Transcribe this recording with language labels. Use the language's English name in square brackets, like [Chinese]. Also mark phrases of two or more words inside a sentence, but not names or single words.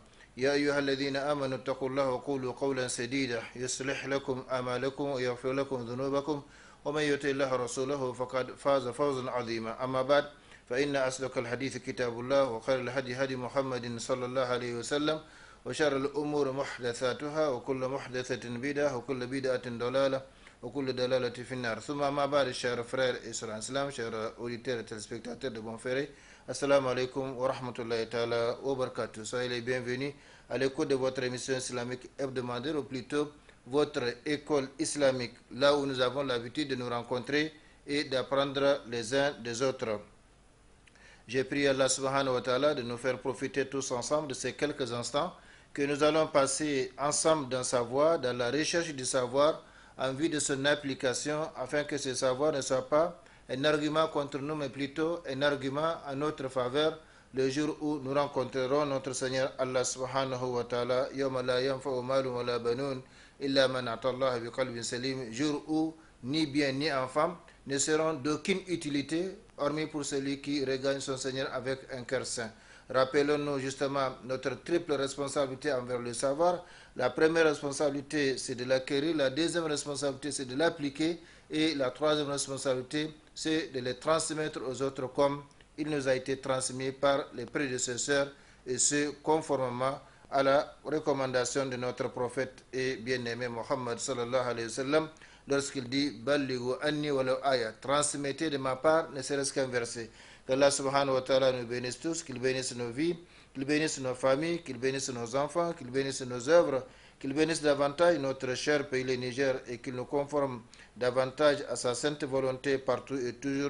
[Arabic] يا أيها الذين آمنوا اتقوا الله وقولوا قولا سديدا يصلح لكم أعمالكم ويغفر لكم ذنوبكم ومن يطع الله ورسوله فقد فاز فوزا عظيما. أما بعد فإن أصدق الحديث كتاب الله وخير الهدي هدي محمد صلى الله عليه وسلم وشر الأمور محدثاتها وكل محدثة بدعة وكل بدعة ضلالة وكل ضلالة في النار. ثم ما بعد [French] chers frères et sœurs en islam, chers auditeurs et téléspectateurs de Bonferré, [Arabic] السلام عليكم ورحمة الله تعالى وبركاته. [French] Soyez les bienvenus à l'écoute de votre émission islamique hebdomadaire, ou plutôt votre école islamique, là où nous avons l'habitude de nous rencontrer et d'apprendre les uns des autres. J'ai prié Allah [Arabic] سبحانه وتعالى [French] de nous faire profiter tous ensemble de ces quelques instants que nous allons passer ensemble dans sa voie, dans la recherche du savoir, en vue de son application, afin que ce savoir ne soit pas un argument contre nous, mais plutôt un argument en notre faveur, le jour où nous rencontrerons notre Seigneur Allah [Arabic] سبحانه وتعالى, يوم لا ينفع مال ولا بنون إلا من أتى الله بقلب سليم, [French] jour où ni bien ni enfant ne seront d'aucune utilité, hormis pour celui qui regagne son Seigneur avec un cœur saint. Rappelons-nous justement notre triple responsabilité envers le savoir. La première responsabilité, c'est de l'acquérir. La deuxième responsabilité, c'est de l'appliquer. Et la troisième responsabilité, c'est de le transmettre aux autres comme il nous a été transmis par les prédécesseurs, et ce, conformément à la recommandation de notre prophète et bien-aimé Mohammed [Arabic] صلى الله عليه وسلم, [French] lorsqu'il dit « [Arabic] بلغوا عني ولو آية [French] » transmettez de ma part, ne serait-ce qu'un verset. Qu'Allah [Arabic] سبحانه وتعالى [French] nous bénisse tous, qu'il bénisse nos vies, qu'il bénisse nos familles, qu'il bénisse nos enfants, qu'il bénisse nos œuvres, qu'il bénisse davantage notre cher pays le Niger et qu'il nous conforme davantage à sa sainte volonté partout et toujours.